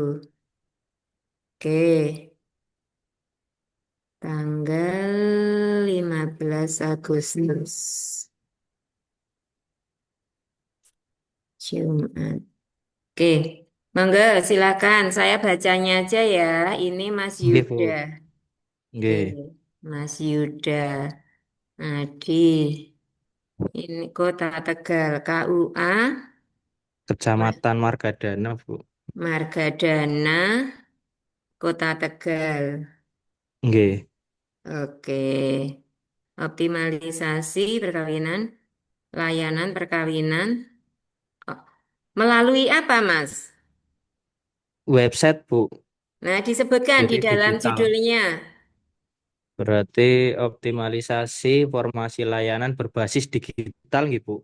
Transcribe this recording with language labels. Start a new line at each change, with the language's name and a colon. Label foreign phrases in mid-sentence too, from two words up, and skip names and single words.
Indonesian: Oke, tanggal 15 Agustus. Jumat. Oke, monggo silakan. Saya bacanya aja ya. Ini Mas Nggih, Yuda. Bu. Oke, Nggih. Mas Yuda. Adi. Ini Kota Tegal. KUA. Kecamatan Margadana, Bu. Margadana. Kota Tegal. Nggih. Oke. Optimalisasi perkawinan. Layanan perkawinan. Oh, melalui apa, Mas? Website, Bu. Nah, disebutkan di Jadi dalam digital. judulnya. Berarti optimalisasi formasi layanan berbasis digital, gitu, Bu.